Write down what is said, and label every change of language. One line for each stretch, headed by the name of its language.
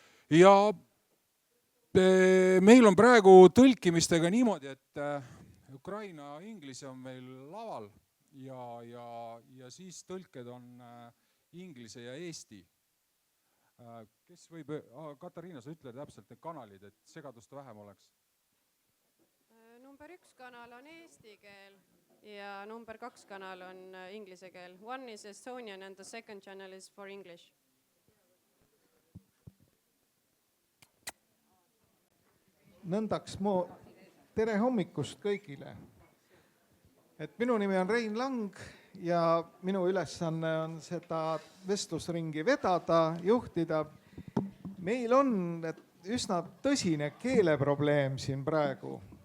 Estonian: Ja meil on praegu tõlkimistega niimoodi, et Ukraina inglise on meil laval ja siis tõlked on inglise ja eesti. Kes võib, Katariina, sa ütle täpselt need kanalid, et segadust vähem oleks? Number 1 kanal on eesti keel ja number 2 kanal on inglise keel.
English: One is Estonian and the second channel is for English.
Estonian: Nõndaks tere hommikust kõigile. Et minu nimi on Rein Lang ja minu ülesanne on seda vestlusringi vedada, juhtida. Meil on üsna tõsine keeleprobleem siin praegu.